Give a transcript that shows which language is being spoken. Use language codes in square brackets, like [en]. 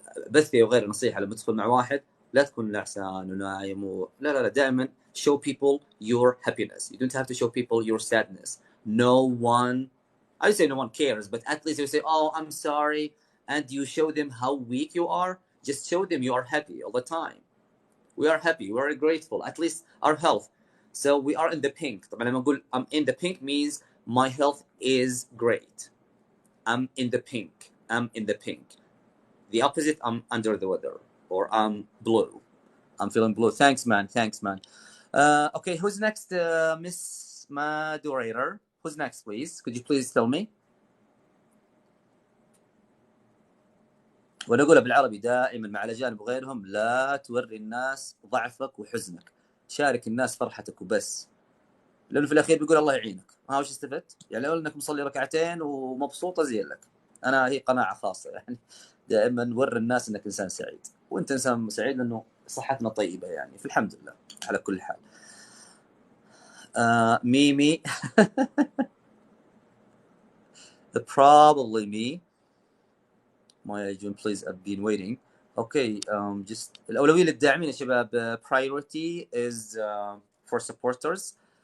[ar] بثي وغير نصيحه لما تدخل مع واحد لا تكون نعسان ونايم لا دائما [en] show people your happiness. You don't have to show people your sadness. No one, I say no one cares, but at least you say, oh, I'm sorry, and you show them how weak you are. Just show them you are happy all the time. We are happy, we are grateful, at least our health. So we are in the pink. [ar] طبعا لما نقول [en] I'm in the pink means my health is great. I'm in the pink. I'm in the pink. The opposite, I'm under the weather, or I'm blue. I'm feeling blue. Thanks, man. Thanks, man. Okay, who's next, Miss Moderator? Who's next, please? Could you please tell me? [ar] ونقولها بالعربي دائما مع الأجانب وغيرهم: لا توري الناس ضعفك وحزنك، شارك الناس فرحتك وبس، لأنه في الأخير بيقول الله يعينك. ها وش استفدت؟ يعني لو أنك مصلي ركعتين ومبسوط أزين لك. أنا هي قناعة خاصة يعني، دائما وري الناس أنك إنسان سعيد، وأنت إنسان سعيد لأنه صحتنا طيبة يعني، فالحمد لله على كل حال. [en] ميمي probably me. My June, please, I've been waiting. Okay, just [ar] الأولوية للداعمين يا شباب. [en] Priority is for supporters.